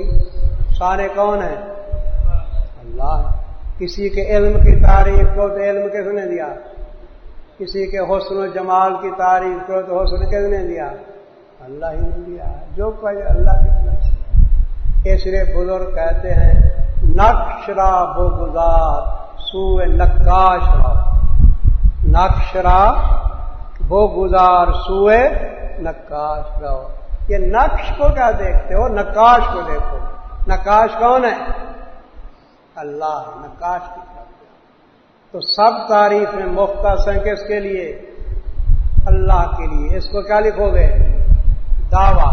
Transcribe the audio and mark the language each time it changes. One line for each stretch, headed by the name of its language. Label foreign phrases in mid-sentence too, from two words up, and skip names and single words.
Urdu: صانع کون ہے؟ اللہ۔ کسی کے علم کی تعریف کو تو علم کس نے دیا؟ کسی کے حسن و جمال کی تعریف کرو تو حسن کس نے دیا؟ اللہ ہی نے دیا. جو کوئی اللہ کی طرف سے. اس لیے بزرگ کہتے ہیں
Persian: نقش را بگزار سوئے نقاش را. نقش را بگزار سوئے نقاش رہو.
Urdu: یہ نقش کو کیا دیکھتے ہو؟ نقاش کو دیکھو. نقاش کون ہے؟ اللہ. نقاش کی طرف. تو سب تعریفیں مختص ہیں کس کے لیے؟ اللہ کے لیے. اس کو کیا لکھو گے؟ دعویٰ.